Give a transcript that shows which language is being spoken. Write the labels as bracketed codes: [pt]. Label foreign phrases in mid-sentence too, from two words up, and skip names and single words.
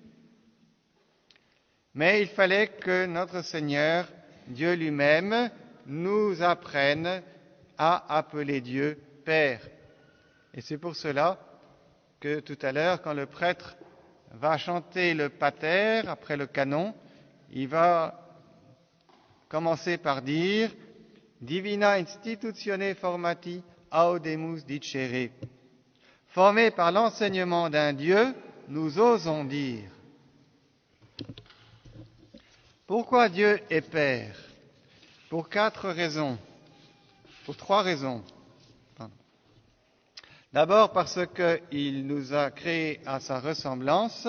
[fr] Mais il fallait que notre Seigneur, Dieu lui-même, nous apprenne à appeler Dieu Père. Et c'est pour cela que tout à l'heure, quand le prêtre va chanter le Pater après le canon, il va commencer par dire « [la] Divina institutione formati audemus dicere ». [fr] Formés par l'enseignement d'un Dieu, nous osons dire. Pourquoi Dieu est Père? Pour 4 raisons. Pour 3 raisons. D'abord parce qu'il nous a créés à sa ressemblance.